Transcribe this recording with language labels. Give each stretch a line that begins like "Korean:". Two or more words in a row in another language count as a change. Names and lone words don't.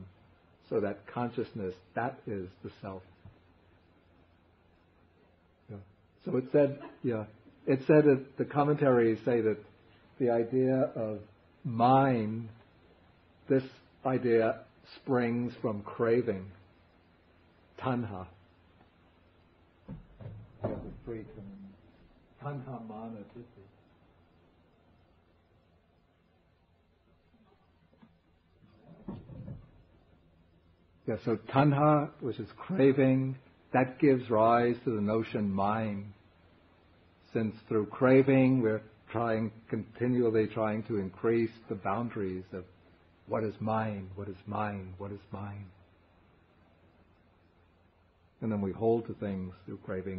English: So that consciousness, that is the self. Yeah. So it said that the commentaries say that the idea of mind, this idea springs from craving, tanha.
Pali: Tanha mana ditti.
English: Yeah, so tanha, which is craving, that gives rise to the notion mind. Since through craving we're continually trying to increase the boundaries of what is mine, what is mine, what is mine. And then we hold to things through craving.